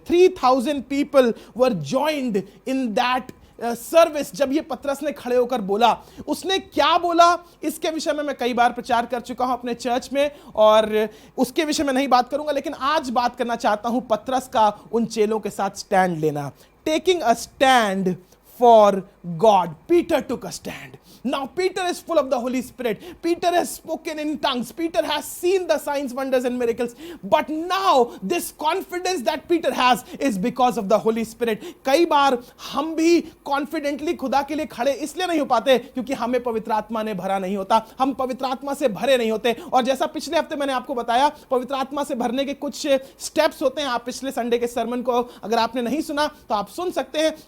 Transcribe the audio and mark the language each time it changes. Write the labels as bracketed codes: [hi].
[en] 3000 people were joined in that service. [hi] जब ये पतरस ने खड़े होकर बोला, उसने क्या बोला इसके विषय में मैं कई बार प्रचार कर चुका हूं अपने चर्च में, और उसके विषय में नहीं बात करूंगा, लेकिन आज बात करना चाहता हूं पतरस का उन चेलों के साथ स्टैंड लेना। [en] Taking a stand for God. Peter took a stand. Now Peter is full of the Holy Spirit. Peter has spoken in tongues. Peter has seen the signs, wonders and miracles. But now this confidence that Peter has is because of the Holy Spirit. [hi] कई बार हम भी confidently खुदा के लिए खड़े इसलिए नहीं हो पाते क्योंकि हमें पवित्र आत्मा ने भरा नहीं होता, हम पवित्र आत्मा से भरे नहीं होते। और जैसा पिछले हफ्ते मैंने आपको बताया, पवित्र आत्मा से भरने के कुछ स्टेप्स होते हैं। आप पिछले संडे के सरमन को अगर आपने नहीं सुना तो आप सुन सकते हैं।